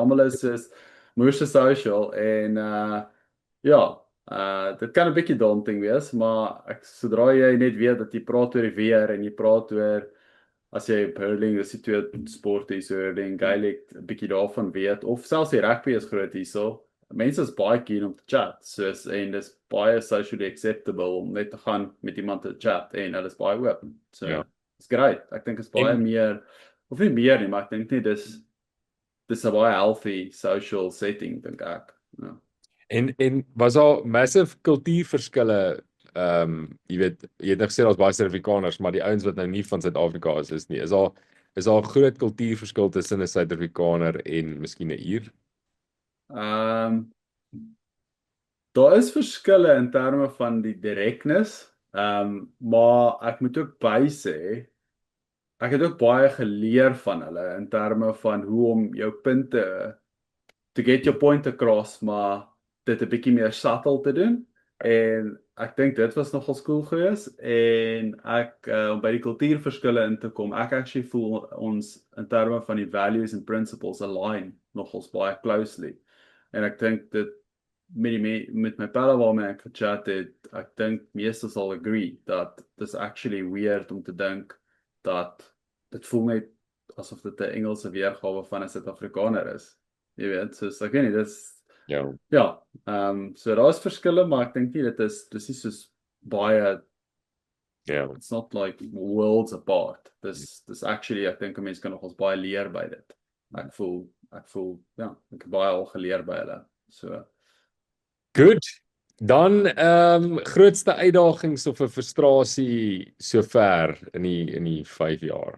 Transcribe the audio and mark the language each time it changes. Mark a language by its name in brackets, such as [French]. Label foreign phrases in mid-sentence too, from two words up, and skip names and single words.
[Afrikaans] Almal is moeë social en dit kan 'n bietjie daunting wees, maar sodra jy net weet dat jy praat oor die weer en jy praat oor as jy hurling, dis die twee sporte hier, so hurling, Gaelic, 'n bietjie daarvan weet, of selfs die rugby is groot hierso. Mense is baie keen om te chat, en dis baie socially acceptable om net te gaan met iemand te chat en hulle is baie oop. [English] So, it's great. [Afrikaans] Ek dink is baie meer, of nie meer nie, maar ek dink nie dis 'n baie healthy social setting, dink ek. Ja. En was daar massive kultuurverskille, jy weet, jy het nou gesê daar's baie Suid-Afrikaners, maar die ouens wat nou nie van Suid-Afrika is nie. Is daar 'n groot kultuurverskil tussen 'n Suid-Afrikaner en miskien 'n Ier? Daar is verskille in terme van die direktness, maar ek moet ook bysê, ek het ook baie geleer van hulle in terme van hoe om jou punte [English] to get your point across, [Afrikaans] maar dit 'n bietjie meer subtle te doen. En ek dink dit was nogal cool geweest en ek om by die kultuurverskille in te kom, ek actually voel ons in terme van die [English] values and principles align [Afrikaans] nogals baie closely. En ek dink dit met my pelle waarmee ek gechat het, ek dink meeste sal agree dat dis actually weird om te dink dat dit voel net asof dit 'n Engelse weergawe van 'n Suid-Afrikaner is. Jy weet, soos ek weet nie, dis so daar is verskille, maar ek dink nie dit is nie soos baie [English] it's not like worlds apart. [Afrikaans] Dis actually, ek dink 'n mens kan nogals baie leer by dit. Ek voel ek het baie al geleer by hulle. So Good. Dan grootste uitdagings of 'n frustrasie sover in die 5 jaar.